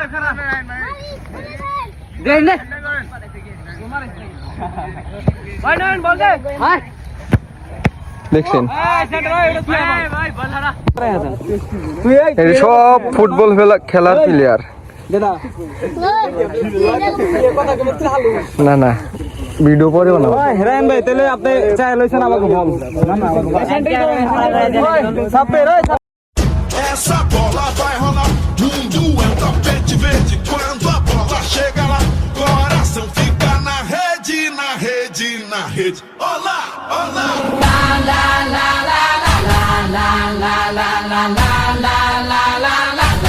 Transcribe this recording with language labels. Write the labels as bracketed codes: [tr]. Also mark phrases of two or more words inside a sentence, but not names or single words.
[bn] দেখছেন সব ফুটবল খেলার প্লেয়ার। না না, ভিডিও পরেও না। হেরান ভাই, তাহলে আপনি চাই লইছেন আমাকে বল। [pt] Essa bola vai rolar, mundo é um tapete verde. Quando a bola chega lá, coração fica na rede, na rede, na rede. Olá, olá. La la la la la la la la la la la la la la la.